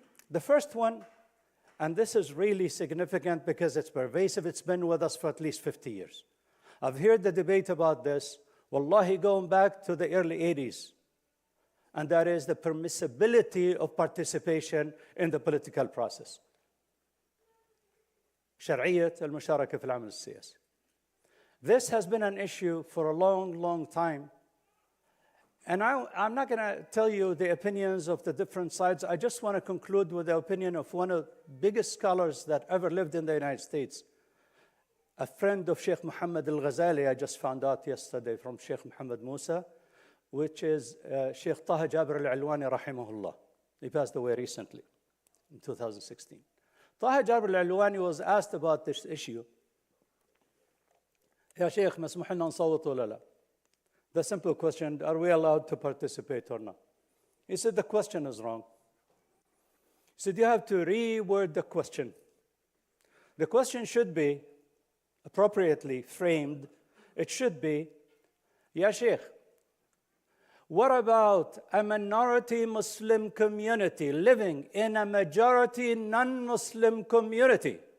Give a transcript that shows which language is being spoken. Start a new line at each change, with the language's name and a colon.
English: The first one, and this is really significant because it's pervasive, it's been with us for at least 50 years. I've heard the debate about this, wallahi, going back to the early 80s. And that is the permissibility of participation in the political process.
Arabic: شرعية المشاركة في العمل السياسي.
English: This has been an issue for a long, long time. And I'm not going to tell you the opinions of the different sides. I just want to conclude with the opinion of one of the biggest scholars that ever lived in the United States, a friend of Sheikh Mohammad Al-Ghazali. I just found out yesterday from Sheikh Mohammad Musa, which is Sheikh Taha Jabir Al-Alwani rahimahullah. He passed away recently, in 2016. Taha Jabir Al-Alwani was asked about this issue.
Arabic: Ya Sheikh, مسموح لنا نصوت ولا لا?
English: The simple question, are we allowed to participate or not? He said the question is wrong. He said you have to reword the question. The question should be appropriately framed. It should be, Ya Sheikh, what about a minority Muslim community living in a majority non-Muslim community?